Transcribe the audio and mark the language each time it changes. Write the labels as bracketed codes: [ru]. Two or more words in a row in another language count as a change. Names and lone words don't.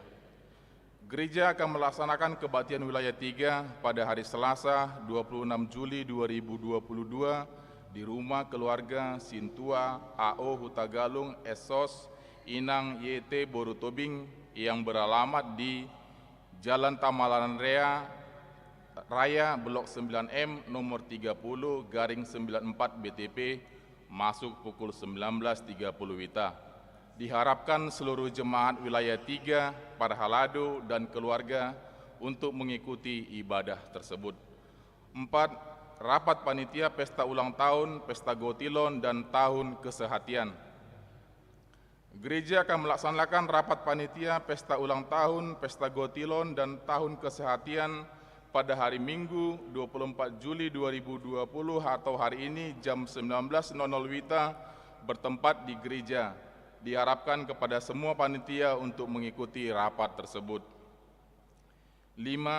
[id] Gereja akan melaksanakan kebaktian Wilayah 3 pada hari Selasa 26 Juli 2022 di Rumah Keluarga Sintua AO Hutagalung Esos Inang YT Borutobing yang beralamat di Jalan Tamalan Raya Blok 9M nomor 30/94 BTP masuk pukul 19.30 WITA. Diharapkan seluruh jemaat wilayah 3, para halado dan keluarga untuk mengikuti ibadah tersebut. 4. Rapat panitia pesta ulang tahun, pesta Gotilon dan tahun kesehatian. Gereja akan melaksanakan rapat panitia pesta ulang tahun, pesta Gotilon dan tahun kesehatian pada hari Minggu 24 Juli 2020 atau hari ini jam 19.00 WITA bertempat di gereja. Diharapkan kepada semua panitia untuk mengikuti rapat tersebut. 5.